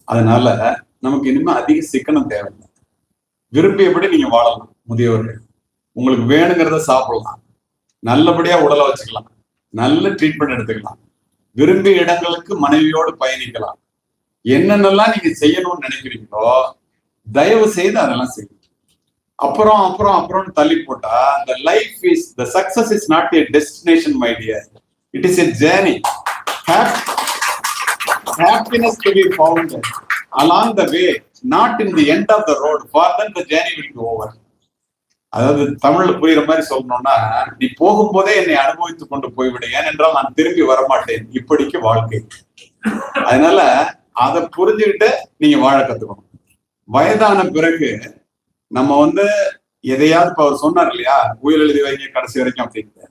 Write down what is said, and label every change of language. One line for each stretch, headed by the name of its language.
Tamil: அதனால நமக்கு இனிமே அதிக சிக்கனம் தேவையில்லை. விரும்பியபடி நீங்க வாழலாம். முதியவர்கள் உங்களுக்கு வேணுங்கிறத சாப்பிடலாம், நல்லபடியா உடலை வச்சுக்கலாம், நல்ல ட்ரீட்மெண்ட் எடுத்துக்கலாம், விரும்பிய இடங்களுக்கு மனைவியோடு பயணிக்கலாம். என்னென்னலாம் நீங்க செய்யணும்னு நினைக்கிறீங்களோ தயவு செய்து அதெல்லாம் செய்யுங்க. அப்புறம் அப்புறம் அப்புறம் தள்ளி போட்டா,
English: the life is, the success is not a destination, my dear. It is a journey. Happiness to be found along the way, not in the end of the road, for then the journey will be over.
Tamil: அதாவது தமிழ்ல புரியுற மாதிரி சொல்லணும்னா, நீ போகும்போதே என்னை அனுபவித்துக் கொண்டு போய்விடு, ஏனென்றால் நான் திரும்பி வரமாட்டேன், இப்படிக்கு வாழ்க்கை. அதனால அதை புரிஞ்சுக்கிட்டு நீங்க வாழ கத்துக்கணும். வயதான பிறகு நம்ம எதையாவது இப்ப அவர் சொன்னார் இல்லையா, உயிர் எழுதி வைங்க கடைசி வரைக்கும் அப்படின்னு.